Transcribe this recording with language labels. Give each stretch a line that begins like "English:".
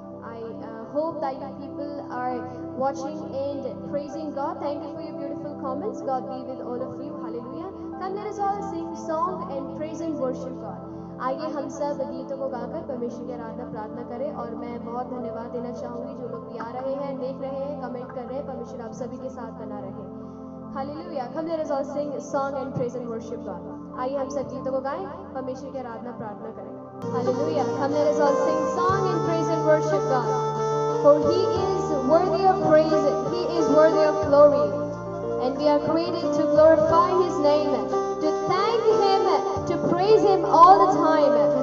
English: I hope that you people are watching and praising God. Thank you for your beautiful comments. God be with all of you. Hallelujah. Come, let us all sing song and praise and worship. worship God.
Hindi: आइए हम सब गीतों को गाकर परमेश्वर की आराधना प्रार्थना करें। और मैं बहुत धन्यवाद देना चाहूँगी जो लोग भी आ रहे हैं, देख रहे हैं, कमेंट कर रहे हैं। परमेश्वर आप सभी के साथ बना रहे। Hallelujah.
English: Come let us all sing song and praise and worship God.
Hindi: आइए हम सब गीतों को गाएं, परमेश्वर की आराधना प्रार्थना करें। Hallelujah.
English: Come let us all sing song and praise and worship God. For He is worthy of praise, He is worthy of glory. And we are created to glorify His name, to thank Him, to praise Him all the time.